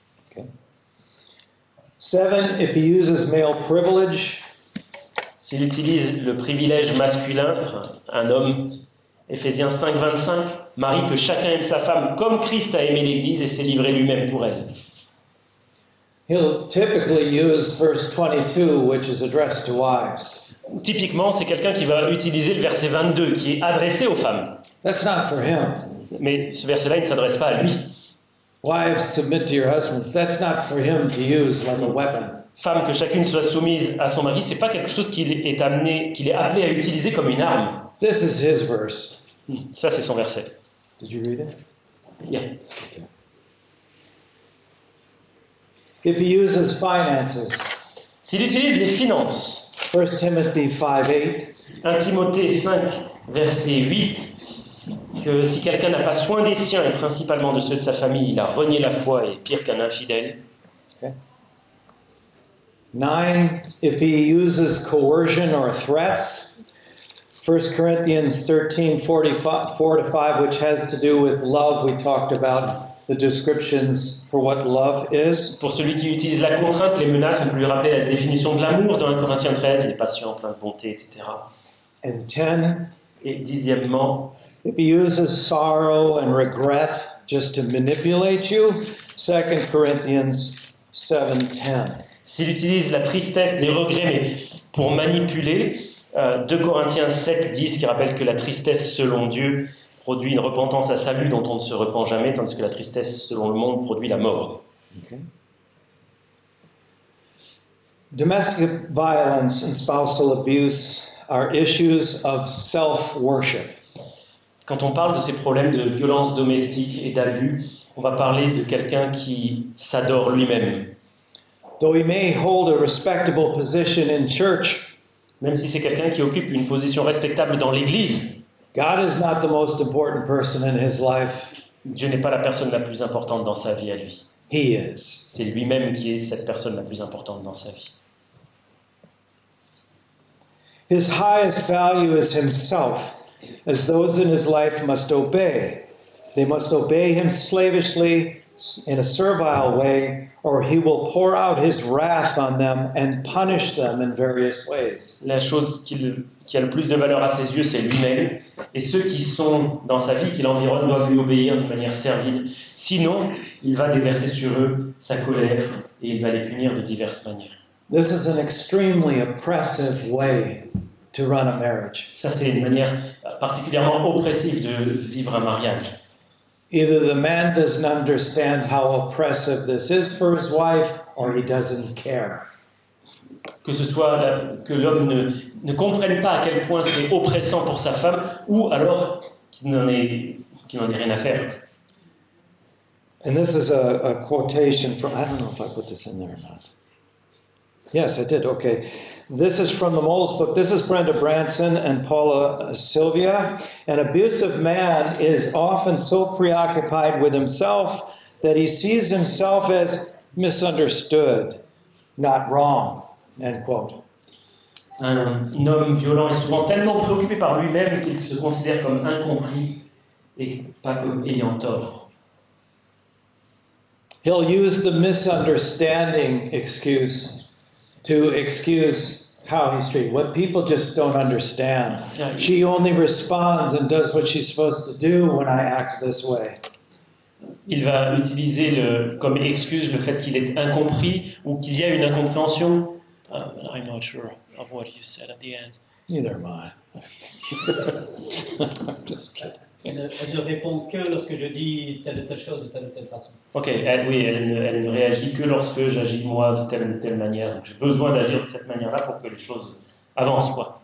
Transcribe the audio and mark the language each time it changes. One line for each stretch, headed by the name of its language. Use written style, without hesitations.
English: Okay. 7, if he uses male privilege.
French: S'il utilise le privilège masculin, un homme, Éphésiens 5, 25, Marie, que chacun aime sa femme comme Christ a aimé l'Église et s'est livré lui-même pour elle.
English: He'll typically use verse 22, which is addressed to wives.
French: Typiquement, c'est quelqu'un qui va utiliser le verset 22, qui est adressé aux femmes.
English: That's not for him.
French: Mais ce verset-là, il ne s'adresse pas à lui.
English: Wives, submit to your husbands. That's not for him to use like a weapon.
French: Femme, que chacune soit soumise à son mari, c'est pas quelque chose qu'il est appelé à utiliser comme une arme.
English: This is his verse.
French: Ça, c'est son verset.
English: Did you read it? Yeah. Okay. If he uses finances. S'il utilise les finances, 1 Timothy 5:8.
French: 1 Timothée 5, verset 8, que si quelqu'un n'a pas soin des siens et principalement de ceux de sa famille, il a renié la foi et est pire qu'un infidèle.
English: Okay. 9, if he uses coercion or threats. 1 Corinthians 13, 4-5, which has to do with love. We talked about the descriptions for what love is.
French: Pour celui qui utilise la contrainte, les menaces, on peut lui rappeler la définition de l'amour dans 1 Corinthiens 13, il est patient, plein de bonté, etc.
English: And 10,
French: Et dixièmement,
English: if he uses sorrow and regret just to manipulate you, 2 Corinthians 7:10.
French: s'il utilise la tristesse, les regrets, mais pour manipuler, 2 Corinthiens 7, 10, qui rappelle que la tristesse selon Dieu produit une repentance à salut dont on ne se repent jamais, tandis que la tristesse selon le monde produit la mort.
English: Okay. Domestic violence and spousal abuse are issues of self-worship.
French: Quand on parle de ces problèmes de violence domestique et d'abus, on va parler de quelqu'un qui s'adore lui-même.
English: Though he may hold a respectable position in church,
French: Même si c'est quelqu'un qui occupe une position respectable dans l'Église,
English: God is not the most important person in his life.
French: Dieu n'est pas la personne la plus importante dans sa vie à lui.
English: He is.
French: C'est lui-même qui est cette personne la plus importante dans sa vie.
English: His highest value is himself, as those in his life must obey. They must obey him slavishly in a servile way, or he will pour out his wrath on them and punish them in various ways.
French: La chose qui a le plus de valeur à ses yeux, c'est lui-même. Et ceux qui sont dans sa vie, qui l'environnent, doivent lui obéir d'une manière servile. Sinon, il va déverser sur eux sa colère et il va les punir de diverses manières.
English: This is an extremely oppressive way to run a marriage.
French: Ça, c'est une manière particulièrement oppressive de vivre un mariage.
English: Either the man doesn't understand how oppressive this is for his wife, or he doesn't care.
French: Que ce soit que l'homme ne comprenne pas à quel point c'est oppressant pour sa femme, ou alors qu'il n'en ait rien à faire.
English: And this is a quotation from, I don't know if I put this in there or not. Yes, I did, okay. This is from the Moles book. This is Brenda Branson and Paula Sylvia. An abusive man is often so preoccupied with himself that he sees himself as misunderstood, not wrong, end quote.
French: Un homme violent est souvent tellement préoccupé par lui-même qu'il se considère comme incompris et pas comme ayant tort.
English: He'll use the misunderstanding excuse to excuse how he's treated. What people just don't understand. She only responds and does what she's supposed to do when I act this way.
French: Il va utiliser comme excuse le fait qu'il est incompris ou qu'il y a une incompréhension.
English: I'm not sure of what you said at the end. Neither am I. I'm just kidding.
French: Elle ne répond que lorsque je dis telle ou telle chose de telle ou telle façon. Ok, elle ne réagit que lorsque j'agis moi de telle ou telle manière. Donc j'ai besoin d'agir de cette manière-là pour que les choses avancent, quoi.